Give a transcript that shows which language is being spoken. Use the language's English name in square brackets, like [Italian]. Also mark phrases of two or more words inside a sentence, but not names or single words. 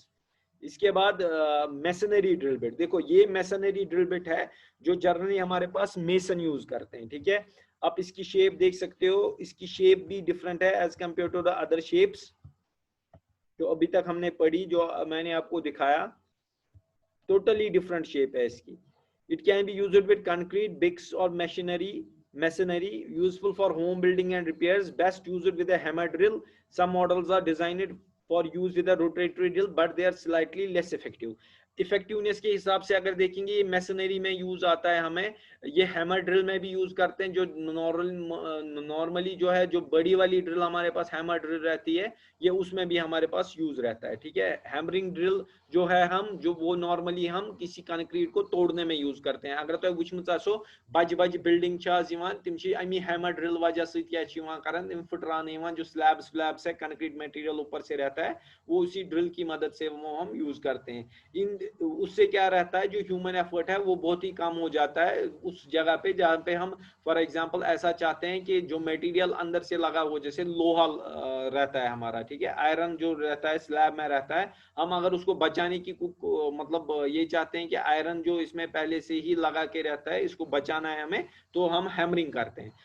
[Hindi] इसके बाद [English] masonry drill bit, [Hindi] देखो ये [English] masonry drill bit [Hindi] है जो जनरली हमारे पास मेसन यूज करते हैं, ठीक है। आप इसकी शेप देख सकते हो, इसकी शेप भी डिफरेंट है [English] as compared to the other shapes [Hindi] जो अभी तक हमने पढ़ी, जो मैंने आपको दिखाया, [English] totally different shape [Hindi] है इसकी। [English] it can be used with concrete bricks or masonry useful for home building and repairs, best used with a hammer drill. Some models are designed for use with a rotatory drill but they are slightly less effective. [Hindi] इफेक्टिवनेस के हिसाब से अगर देखेंगे ये मैसनरी में यूज आता है हमें, ये [English] hammer drill [Hindi] में भी यूज करते हैं, जो नॉर्मली जो है जो बड़ी वाली ड्रिल हमारे पास [English] hammer drill [Hindi] रहती है, ये उसमें भी हमारे पास यूज रहता है, ठीक है। [English] hammering drill [Hindi] जो है हम जो वो नॉर्मली हम किसी कंक्रीट को तोड़ने में यूज करते हैं। अगर [Kashmiri] तो वुचमुत आसो बज बज बिल्डिंग तिम अमी [English] hammer drill [Kashmiri] वजह सम फुटरान [Hindi] जो स्लैब्स है कंक्रीट मटेरियल ऊपर से रहता है, वो उसी ड्रिल की मदद से वो हम यूज करते हैं। इन उससे क्या रहता है, जो [English] human effort [Hindi] है वो बहुत ही कम हो जाता है उस जगह पे जहाँ पे हम [English] for example [Hindi] ऐसा चाहते हैं कि जो मटेरियल अंदर से लगा हो, जैसे लोहा रहता है हमारा, ठीक है, आयरन जो रहता है स्लैब में रहता है, हम अगर उसको बचाने की मतलब ये चाहते हैं कि आयरन जो इसमें पहले से ही लगा के रहता है इसको बचाना है हमें, तो हम हैमरिंग करते हैं।